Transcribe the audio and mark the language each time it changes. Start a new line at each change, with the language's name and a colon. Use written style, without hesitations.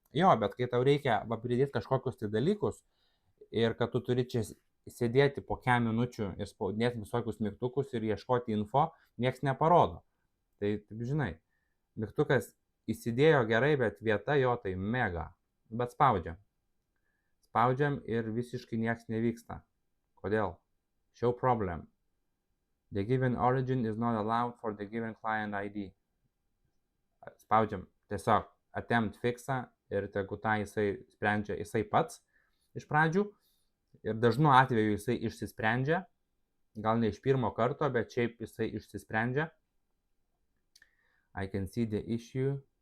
Lithuanian: Jo, bet kai tau reikia va pridėti kažkokius tai dalykus ir kad tu turi čia sėdėti po kem minučių ir spaudinėti visokius mygtukus ir ieškoti info, nieks neparodo. Tai, taip žinai, mygtukas įsidėjo gerai, bet vieta jo tai mega. Bet spaudžiam. Spaudžiam ir visiškai nieks nevyksta. Kodėl?
English: Show problem. The given origin is not allowed for the given client ID.
Lithuanian: Spaudžiam tiesiog attempt fixą ir tegu tą jisai sprendžia jisai pats iš pradžių. Ir dažnu atveju jisai išsisprendžia. Gal ne iš pirmo karto, bet šiaip jisai išsisprendžia.
English: I can see the issue.